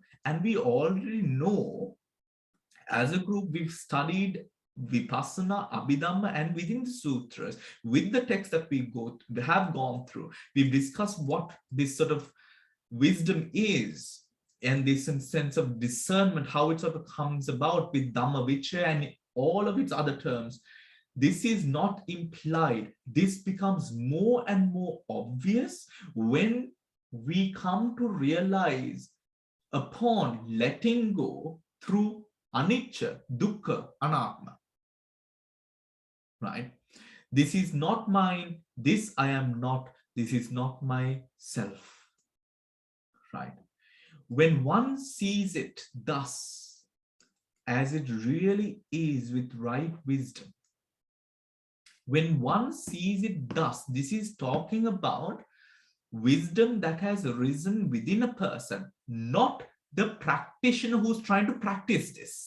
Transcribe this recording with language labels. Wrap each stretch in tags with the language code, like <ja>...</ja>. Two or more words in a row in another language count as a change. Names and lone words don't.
<en>And we already know, as a group, we've studied Vipassana, Abhidhamma, and within the sutras, with the text that we have gone through, we've discussed what this sort of wisdom is, and this sense of discernment, how it sort of comes about with</en> <pi>Dhamma Vichaya</pi> <en>and all of its other terms. This is not implied. This becomes more and more obvious when we come to realize upon letting go through</en> <pi>anicca, dukkha, anatma.</pi> <en>Right? This is not mine. This I am not. This is not myself. Right? When one sees it thus, as it really is with right wisdom, when one sees it thus, this is talking about wisdom that has arisen within a person, not the practitioner who's trying to practice this.</en>